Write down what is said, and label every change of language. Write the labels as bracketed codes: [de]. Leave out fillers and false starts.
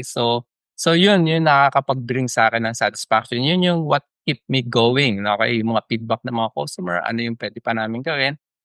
[tl] So yun nakakapag-bring sa akin ng satisfaction. Yun yung [en] what keep me going, okay? [tl] Yung mga feedback ng mga customer, ano yung pwede pa namin gawin.